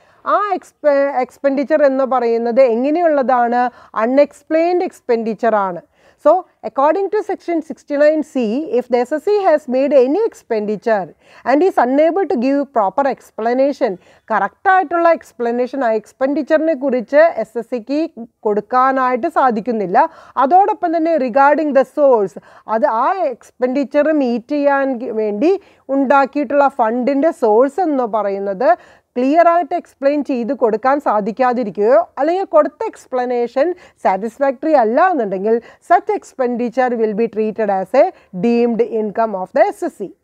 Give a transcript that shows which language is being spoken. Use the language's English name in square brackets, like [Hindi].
[Malayalam] ആ എക്സ്പെൻഡിച്ചർ എന്ന് പറയുന്നത് എങ്ങനെയുള്ളതാണ്? അൺഎക്സ്പ്ലെയിൻഡ് എക്സ്പെൻഡിച്ചർ ആണ്. [English] So, according to section 69C, if the SSC has made any expenditure and is unable to give proper explanation, [Malayalam] കറക്റ്റായിട്ടുള്ള explanation ആ എക്സ്പെൻഡിച്ചറിനെ കുറിച്ച് SSCക്ക് കൊടുക്കാനായിട്ട് സാധിക്കുന്നില്ല. അതോടൊപ്പം തന്നെ റിഗാർഡിംഗ് ദ സോഴ്സ്, അത് ആ എക്സ്പെൻഡിച്ചർ മീറ്റ് ചെയ്യാൻ വേണ്ടി ഉണ്ടാക്കിയിട്ടുള്ള ഫണ്ടിൻ്റെ സോഴ്സ് എന്ന് പറയുന്നത് ക്ലിയർ ആയിട്ട് എക്സ്പ്ലെയിൻ ചെയ്ത് കൊടുക്കാൻ സാധിക്കാതിരിക്കുകയോ അല്ലെങ്കിൽ കൊടുത്ത എക്സ്പ്ലനേഷൻ സാറ്റിസ്ഫാക്ടറി അല്ല എന്നുണ്ടെങ്കിൽ [English] Such expenditure will be treated as a deemed income of the SSC.